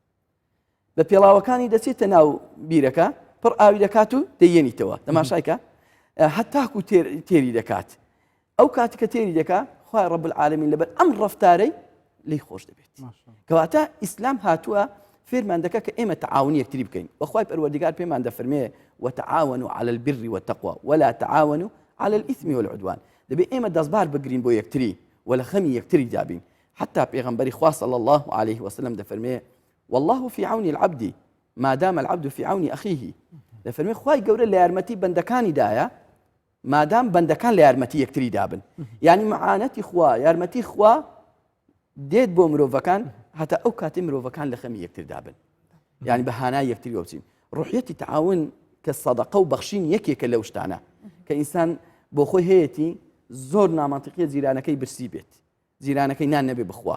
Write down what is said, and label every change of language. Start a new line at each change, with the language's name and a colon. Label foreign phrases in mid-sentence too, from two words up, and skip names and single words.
Central Kurdish: بە پێڵاوەکانی دەچێتە ناو بیرەکە پڕ ئاوی دەکات و دەیێنیتەوە تەماشایکە هەتاکو تێری دەکات ئەو کاتی کە تێری دەکات خوای ڕەب العالەمین لەبەر ئەم ڕەفتارەی لی خۆش دەبێت کەواتە ئیسلام هاتووە فێرمان دەکە کە ئێمە تەعاونی یەکتری بکەین وەخوای پەروەردیگار پێمان دەفەرمێ
Arabic: وتعاونوا على البر والتقوى ولا تعاونوا على الإثم والعدوان
Central Kurdish: دەبێت ئێمە دەستبار بگرین بۆ یەکتری و لە خەمی یەکتری دابین حتى پێغەمبەری خوا
Arabic: صلی الله عليه وسلم
Central Kurdish: دەفەرمێ والله
Arabic: في عون العبد ما دام العبد في عون أخيه
Central Kurdish: دەفەرمێ خوای گەورە لە یارمەتی بەندەکانیدایە مادام بەندەکان لە یارمەتی یەکتری دابن یعنی معانەتی خوا یارمەتی خوا دێت بۆ مرۆڤەکان هەتا ئەو کاتی مرۆڤەکان لە خەمی یەکتر دابن یعنی بە هانای یەکتری وەچین ڕوحیەتی تعاون کە سەدەقە و بەخشین یەکێکە لەو شتانە کە ئینسان بۆ خۆی هەیەی زۆر نامەنتیقیە جیرانەکەی برسی بێت جیرانەکەی نان نەبێ بخوا